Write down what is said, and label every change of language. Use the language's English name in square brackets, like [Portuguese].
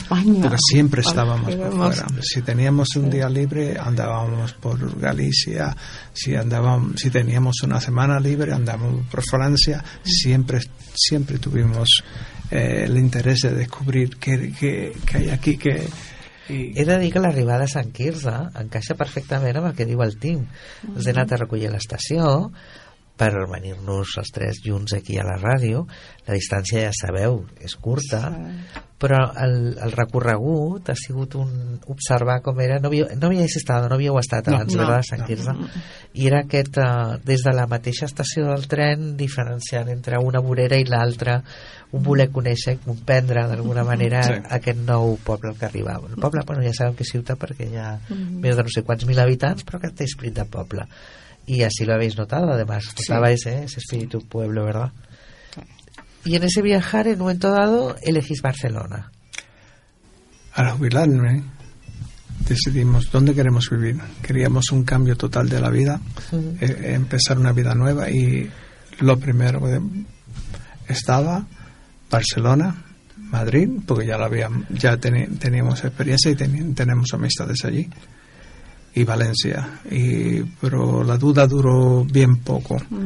[Spanish] Porque siempre estábamos por fuera. Si teníamos un día libre, andábamos por Galicia. Si teníamos una semana libre, andábamos por Francia. Siempre tuvimos el interés de descubrir qué hay aquí. [Catalan] He dedicat l'arribada a Sant Quirze, encaixa perfectament amb el que diu el Tim. Els he anat a recollir a l'estació per venir-nos els tres junts aquí a la ràdio. La distància, ja sabeu, és curta, però el recorregut ha sigut un observar com era. No havíeu estat abans, no, de Sant Quirze. I era aquest, des de la mateixa estació del tren, diferenciant entre una vorera i l'altra, un voler conèixer i comprendre d'alguna manera aquest nou poble al que arribava. El poble, bueno, ja sabem que és ciutat perquè hi ha més de no sé quants mil habitants, però que té esprit de poble. [Spanish] Y así lo habéis notado, además, notabais ese espíritu pueblo, ¿verdad? Y en ese viajar, en un momento dado, elegís Barcelona. Al jubilarme, decidimos dónde queremos vivir. Queríamos un cambio total de la vida, empezar una vida nueva, y lo primero estaba Barcelona, Madrid, porque ya teníamos experiencia y tenemos amistades allí, y Valencia, pero la duda duró bien poco.